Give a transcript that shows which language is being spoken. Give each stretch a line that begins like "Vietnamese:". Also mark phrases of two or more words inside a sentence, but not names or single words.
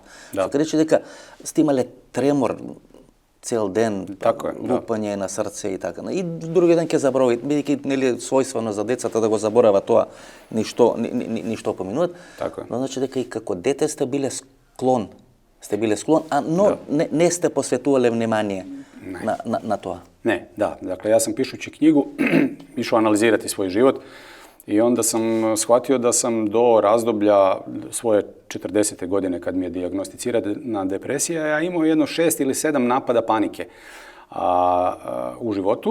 Macedonian: Што рече дека сте имале тремор цел ден, лупање на срце и така. И други ден ќе заборави, бидејќи нели својствено за децата да го заборава тоа, ништо поминуваат. Но значи дека и како дете сте биле склон, но не сте посветувале внимание на тоа.
Croatian: Ne, da. Dakle, ja sam pišući knjigu išao analizirati svoj život i onda sam shvatio da sam do razdoblja svoje 40. godine kad mi je dijagnosticirana depresija, ja imao jedno 6 ili 7 napada panike u životu.